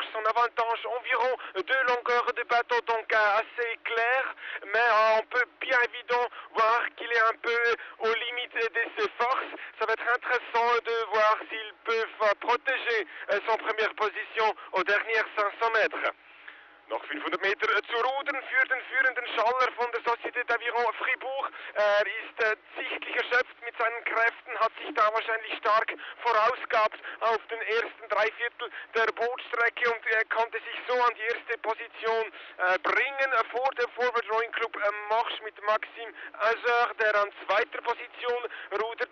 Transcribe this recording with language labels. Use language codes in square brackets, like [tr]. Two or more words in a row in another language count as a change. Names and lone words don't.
[fr] Son avantage environ 2 longueurs de bateau, donc assez clair. Mais on peut bien évident voir qu'il est un peu aux limites de ses forces. Ça va être intéressant de voir s'ils peuvent protéger son première position aux dernières 500 mètres. [de] Noch 500 Meter zu rudern für den führenden Schaller von der Société d'Aviron Fribourg. Er ist sichtlich erschöpft mit seinen Kräften, hat sich da wahrscheinlich stark vorausgehabt auf den ersten Dreiviertel der Bootstrecke und er konnte sich so an die erste Position bringen vor dem Forward Rowing Club Marche mit Maxime Azeur, der an zweiter Position rudert.